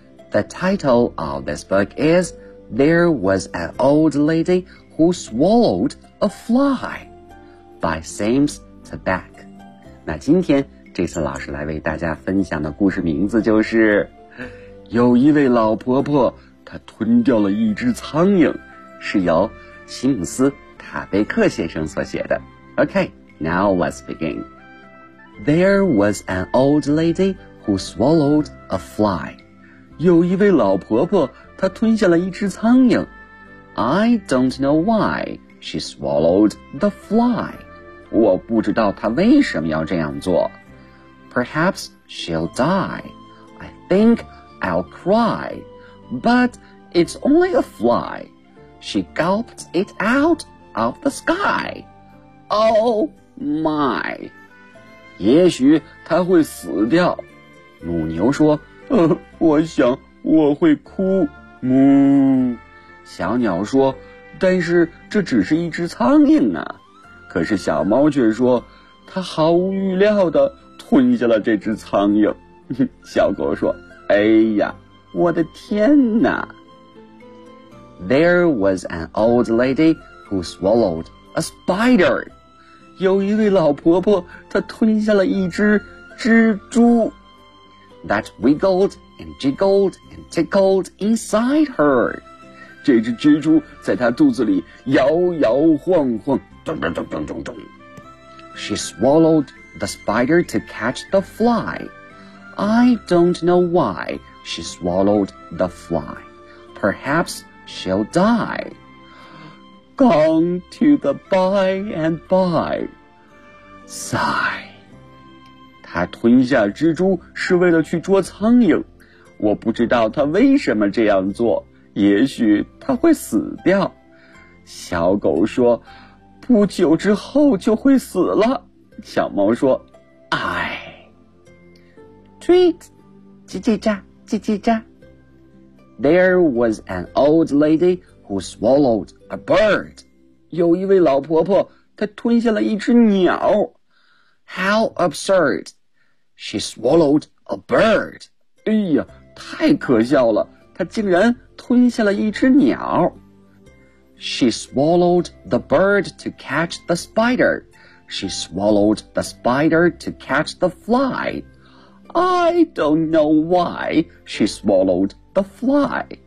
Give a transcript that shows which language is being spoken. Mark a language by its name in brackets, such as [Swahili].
[English] The title of this book is There Was an Old Lady Who Swallowed a Fly by Sims Tabak. [Chinese] 那今天这次老师来为大家分享的故事名字就是有一位老婆婆她吞掉了一只苍蝇是由西姆斯塔贝克先生所写的。 [English] Okay, now let's begin. There was an old lady who swallowed a fly. [Chinese] 有一位老婆婆她吞下了一只苍蝇。 [English] I don't know why she swallowed the fly. [Chinese] 我不知道她为什么要这样做。 [English] Perhaps she'll die. I think I'll cry. But it's only a fly. She gulped it outof the sky. Oh my! [Chinese] 也许他会死掉。母牛说，我想我会哭。母。小鸟说，但是这只是一只苍蝇啊。可是小猫却说，它毫无预料地吞下了这只苍蝇。小狗说，哎呀，我的天哪。 [English] There was an old lady,who swallowed a spider. [Chinese] 有一位老婆婆她吞下了一只蜘蛛。 [English] That wiggled and jiggled and tickled inside her. [Chinese] 这只蜘蛛在她肚子里摇摇晃晃。咚咚咚咚咚咚。 [English] She swallowed the spider to catch the fly. I don't know why she swallowed the fly. Perhaps she'll die. Gone to the by and by. Sigh. [Chinese] 他吞下蜘蛛是为了去捉苍蝇。我不知道他为什么这样做。也许他会死掉。小狗说，不久之后就会死了。小猫说， [English] 哎。Tweet, 叽叽喳叽叽喳。There was an old lady who swallowed a bird. [Chinese] 有一位老婆婆，她吞下了一只鸟。 [English] How absurd. She swallowed a bird. [Chinese] 哎呀，太可笑了，她竟然吞下了一只鸟。 [English] She swallowed the bird to catch the spider. She swallowed the spider to catch the fly. I don't know why she swallowed the fly.